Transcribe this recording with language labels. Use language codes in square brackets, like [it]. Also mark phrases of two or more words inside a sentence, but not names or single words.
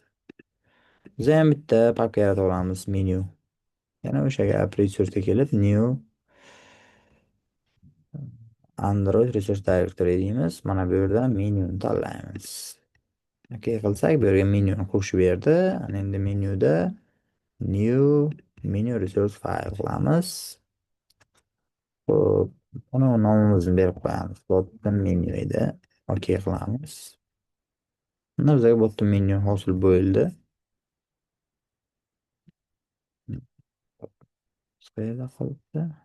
[uz] Biz ham bitta papka yaratib olamiz, menu. Yana o'sha resursga kelib [en] new Android resource directory [uz] deymiz. Mana bu yerda menyuni tanlaymiz. OK qilsak, bu yerga menyuni qo'shib berdi. Ana endi menyuda [en] new menu resource file [uz] qilamiz. Xo'p, uni nomimizni berib qo'yamiz. [en] Bottom menu [uz] edi. OK qilamiz. Mana bizga [en] bottom menu [uz] hosil bo'ldi. Qayerda qolibdi?